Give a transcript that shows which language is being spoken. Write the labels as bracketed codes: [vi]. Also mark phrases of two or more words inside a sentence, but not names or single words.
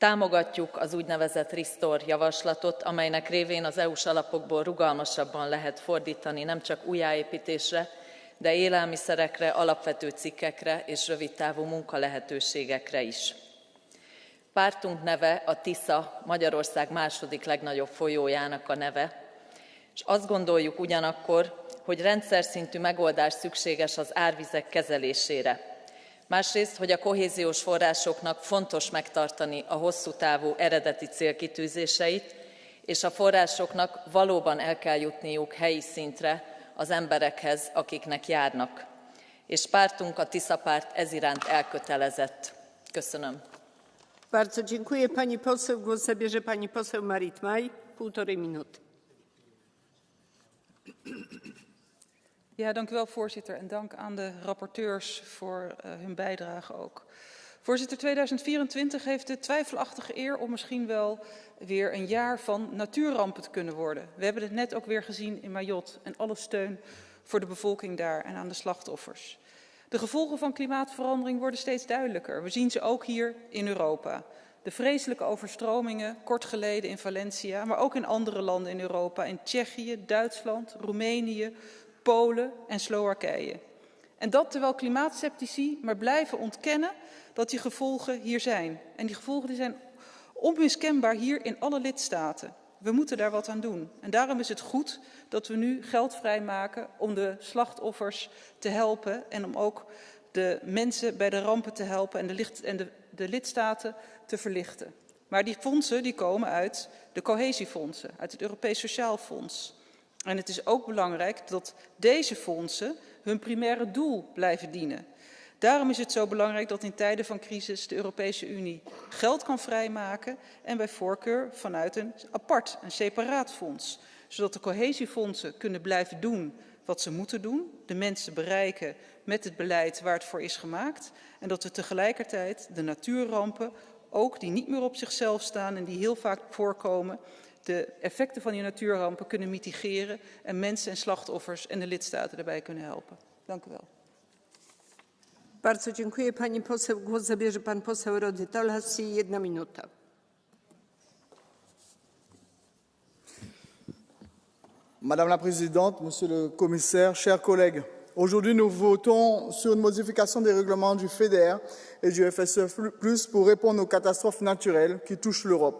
[hu] Támogatjuk az úgynevezett Restore javaslatot, amelynek révén az EU-s alapokból rugalmasabban lehet fordítani nem csak újjáépítésre, de élelmiszerekre, alapvető cikkekre és rövidtávú munkalehetőségekre is. Pártunk neve a Tisza, Magyarország második legnagyobb folyójának a neve, és azt gondoljuk ugyanakkor, hogy rendszerszintű megoldás szükséges az árvizek kezelésére. Másrészt, hogy a kohéziós forrásoknak fontos megtartani a hosszú távú eredeti célkitűzéseit, és a forrásoknak valóban el kell jutniuk helyi szintre az emberekhez, akiknek járnak. És pártunk, a Tisza párt ez iránt elkötelezett. Köszönöm. [pl] Bardzo dziękuję. Pani poseł, głos zabierze pani poseł Marit Maj, 1,5 minuty. [nl] Ja, dank u wel, voorzitter. En dank aan de rapporteurs voor hun bijdrage ook. Voorzitter, 2024 heeft de twijfelachtige eer om misschien wel weer een jaar van natuurrampen te kunnen worden. We hebben het net ook weer gezien in Mayotte en alle steun voor de bevolking daar en aan de slachtoffers. De gevolgen van klimaatverandering worden steeds duidelijker. We zien ze ook hier in Europa. De vreselijke overstromingen, kort geleden in Valencia, maar ook in andere landen in Europa, in Tsjechië, Duitsland, Roemenië, Polen en Slowakije. En dat terwijl klimaatskeptici maar blijven ontkennen dat die gevolgen hier zijn. En die gevolgen die zijn onmiskenbaar hier in alle lidstaten. We moeten daar wat aan doen. En daarom is het goed dat we nu geld vrijmaken om de slachtoffers te helpen en om ook de mensen bij de rampen te helpen en de lidstaten te verlichten. Maar die fondsen die komen uit de cohesiefondsen, uit het Europees Sociaal Fonds. En het is ook belangrijk dat deze fondsen hun primaire doel blijven dienen. Daarom is het zo belangrijk dat in tijden van crisis de Europese Unie geld kan vrijmaken en bij voorkeur vanuit een separaat fonds. Zodat de cohesiefondsen kunnen blijven doen wat ze moeten doen, de mensen bereiken met het beleid waar het voor is gemaakt. En dat we tegelijkertijd de natuurrampen, ook die niet meer op zichzelf staan en die heel vaak voorkomen, de effecten van die natuurrampen kunnen mitigeren en mensen en slachtoffers en de lidstaten daarbij kunnen helpen. Dank u wel. [pl] Bardzo dziękuję pani poseł. Głos zabierze pan poseł Rody Talhasi, 1 minuta. [fr] Madame la Présidente, Monsieur le Commissaire, chers collègues, aujourd'hui nous votons sur une modification des règlements du FEDER et du FSE+, pour répondre aux catastrophes naturelles qui touchent l'Europe.